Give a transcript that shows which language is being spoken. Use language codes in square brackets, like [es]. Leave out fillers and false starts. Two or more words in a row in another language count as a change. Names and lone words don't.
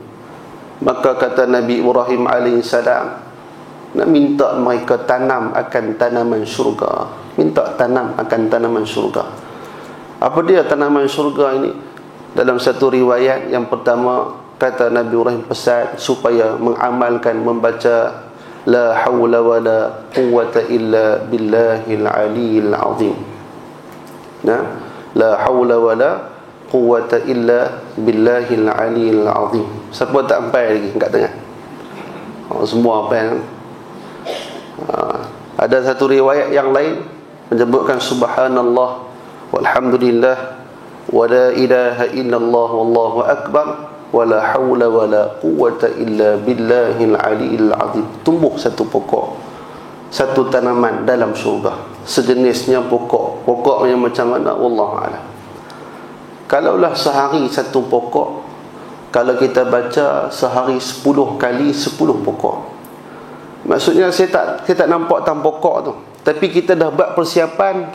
[ms] Maka kata Nabi Ibrahim alaihissalam, nak minta mereka tanam akan tanaman syurga. Minta tanam akan tanaman syurga. Apa dia tanaman syurga ini? Dalam satu riwayat yang pertama, kata Nabi Ibrahim pesan supaya mengamalkan membaca [ar] لا حول ولا قوة إلا بالله العلي العظيم. لا حول ولا قوة إلا بالله العلي العظيم. [ms] Siapa tak sampai lagi kat tengah? Semua apa? Ada satu riwayat yang lain menyebutkan [ar] سبحان الله والحمد لله ولا إله إلا الله والله أكبر ولا حول ولا قوة إلا بالله العلي العظيم. [ms] Tumbuh satu pokok, satu tanaman dalam syurga, sejenisnya pokoknya macam mana [ar] والله أعلم. [ms] Kalaulah sehari satu pokok, kalau kita baca sehari 10 kali 10 pokok, maksudnya saya tak nampak tan pokok tu, tapi kita dah buat persiapan.